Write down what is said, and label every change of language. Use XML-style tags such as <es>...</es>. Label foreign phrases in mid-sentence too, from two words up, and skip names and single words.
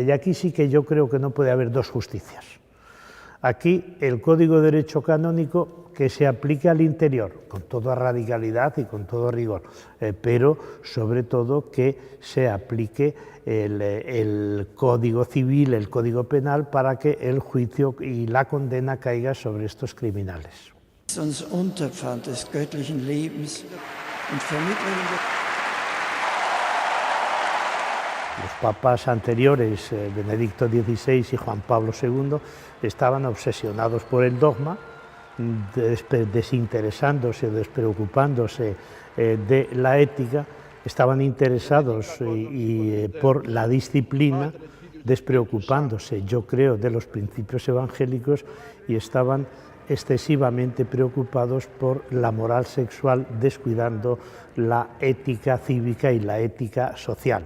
<es>Y aquí sí que yo creo que no puede haber dos justicias. Aquí el Código de Derecho Canónico que se aplique al interior, con toda radicalidad y con todo rigor, pero sobre todo que se aplique el Código Civil, el Código Penal, para que el juicio y la condena caiga sobre estos criminales.</es> <de>Uns Unterpfand des göttlichen Lebens und Vermittlung.</de> <es>Los papas anteriores, Benedicto XVI y Juan Pablo II, estaban obsesionados por el dogma, desinteresándose, despreocupándose de la ética, estaban interesados por la disciplina, despreocupándose, yo creo, de los principios evangélicos, y estaban excesivamente preocupados por la moral sexual, descuidando la ética cívica y la ética social.</es>